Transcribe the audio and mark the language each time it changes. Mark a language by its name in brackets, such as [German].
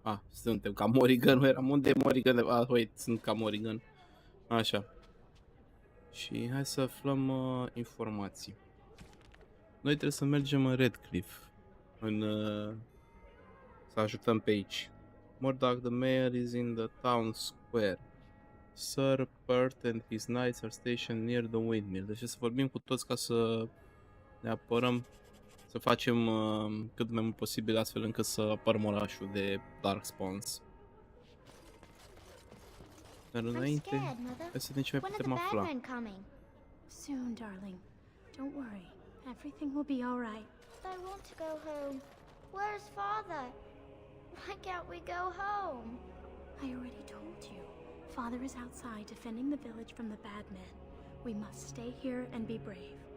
[Romanian] Suntem ca Morrigan, nu eram unde Morrigan? [English] Wait, [Romanian] sunt ca Morrigan. Așa. Și hai să aflăm informații. Noi trebuie să mergem în Redcliffe. Să ajutăm pe aici. [English] Murdoch, the mayor, is in the town square. Sir Pert and his knights are stationed near the windmill. [Romanian] Deci să vorbim cu toți ca să ne apărăm, să facem cât mai mult posibil astfel încât să apărăm orașul de Dark Spawns. Dar înainte, hai să vedem ce mai putem afla. [English] Soon, darling. Don't worry. Everything will be all right. I want to go home. Where's Father? Why can't we go home? I already told you. Father is outside defending the village from the bad men. We must stay here and be brave.